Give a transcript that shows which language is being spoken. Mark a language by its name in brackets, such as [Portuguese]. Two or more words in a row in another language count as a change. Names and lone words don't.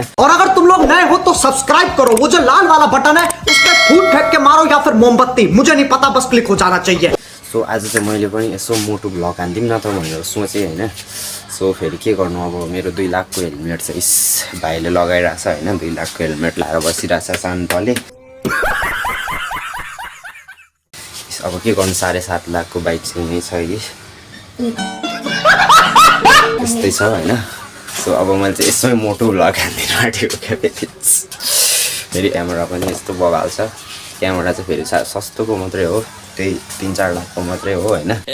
[Hindi] और अगर तुम लोग नए हो तो सब्सक्राइब करो वो जो लाल वाला बटन है उस पर फूट फेंक के मारो या फिर मोमबत्ती मुझे नहीं पता बस क्लिक हो जाना चाहिए [Nepali] सो आज चाहिँ मैले पनि यसो [English] moto vlog [Nepali] हान्दिउँ न त भनेर सोचेँ हैन सो फेरि के गर्नु अब मेरो 2 लाखको हेलमेट चाहिँ इस भाइले लगाइरहेछ हैन 2 लाखको हेलमेट लाएर बसिरहेछ शान्तले अब के गर्नु 7.5 लाखको बाइक चाहिँ नै छ कि त्यस्तै छ हैन सो अब मैले चाहिँ यसमै [English] moto vlog [Nepali] हान्दिन आँटेको क्या फेरि क्यामेरा पनि यस्तो बगाल छ क्यामेरा चाहिँ फेरि सस्तोको मात्रै हो त्यही 3-4 लाखको मात्रै हो हैन